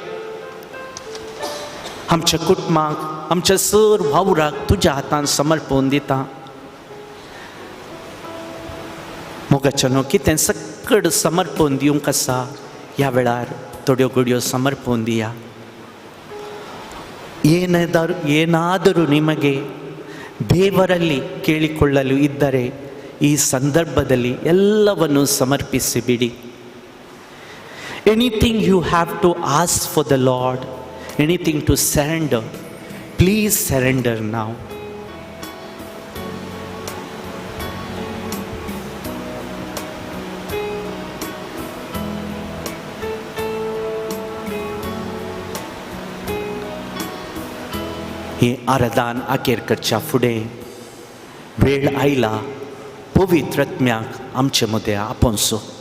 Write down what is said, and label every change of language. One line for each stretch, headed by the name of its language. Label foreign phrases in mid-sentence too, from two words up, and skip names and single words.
Konkani: आमच्या कुटुंबाक आमच्या सर वावराक तुझ्या हातान समर्पण दिता. मोगाच्या न्हू कितें सकड समर्पण दिवंक आसा ह्या वेळार थोड्यो घडयो समर्पण दिया.
Kannada: ಏನಾದರೂ ನಿಮಗೆ ದೇವರಲ್ಲಿ ಕೇಳಿಕೊಳ್ಳಲು ಇದ್ದರೆ ಈ ಸಂದರ್ಭದಲ್ಲಿ ಎಲ್ಲವನ್ನು ಸಮರ್ಪಿಸಿ ಬಿಡಿ.
English: anything you have to ask for the Lord, anything to surrender, please surrender ನಾವು.
Konkani: हे आराधन आखेर करच्या फुडें वेळ आयला पवित्रत्म्याक आमचे मदें आपोवचो.